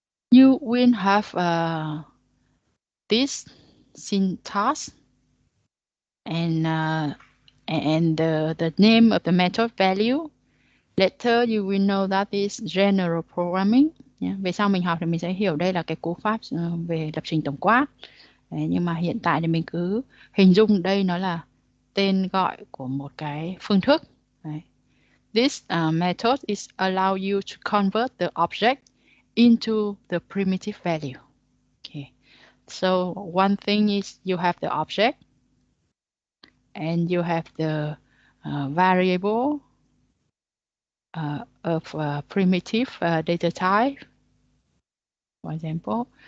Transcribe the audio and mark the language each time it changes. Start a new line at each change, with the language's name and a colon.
English: You will have this syntax and the name of the method value. Later you will know that is general programming.
Vietnamese: Về sau mình học thì mình sẽ hiểu đây là cái cú pháp về lập trình tổng quát. Nhưng mà hiện tại thì mình cứ hình dung đây nó là tên gọi của một cái phương thức.
English: This method is allow you to convert the object into the primitive value. Okay. So one thing is you have the object and you have the variable of primitive data type, for example.